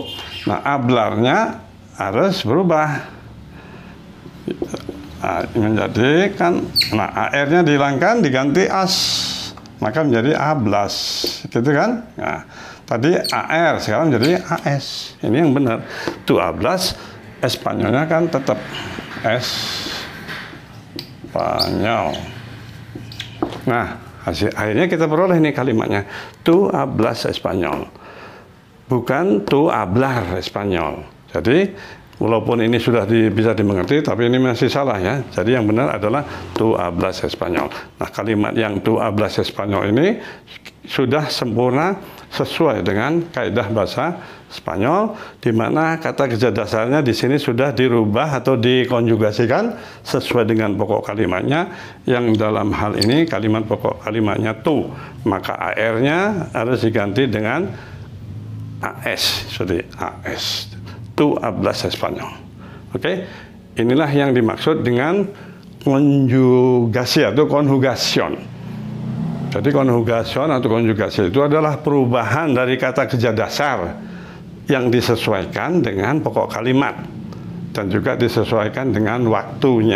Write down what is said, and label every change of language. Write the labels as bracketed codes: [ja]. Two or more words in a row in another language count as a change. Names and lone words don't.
[id] Nah, hablarnya harus berubah menjadi kan, nah AR-nya dihilangkan diganti AS, maka menjadi hablas, gitu kan? Nah, tadi AR sekarang menjadi AS. Ini yang benar. [es] Tu hablas, [id] Espanyolnya kan tetap Espanyol. Nah, akhirnya kita peroleh nih kalimatnya. [es] Tu hablas Espanyol. Bukan tu hablar Espanyol. [id] Jadi walaupun ini sudah bisa dimengerti, tapi ini masih salah ya. Jadi yang benar adalah [es] tu hablas Espanyol. [id] Nah, kalimat yang [es] tu hablas Espanyol [id] ini sudah sempurna sesuai dengan kaidah bahasa Spanyol, di mana kata kerja dasarnya di sini sudah dirubah atau dikonjugasikan sesuai dengan pokok kalimatnya. Yang dalam hal ini kalimat pokok kalimatnya tu, maka AR-nya harus diganti dengan AS, jadi AS. [es] Tu hablas Espanyol. [id] Oke, inilah yang dimaksud dengan konjugasi atau konjugasion. Jadi konjugasion atau konjugasi itu adalah perubahan dari kata kerja dasar yang disesuaikan dengan pokok kalimat dan juga disesuaikan dengan waktunya.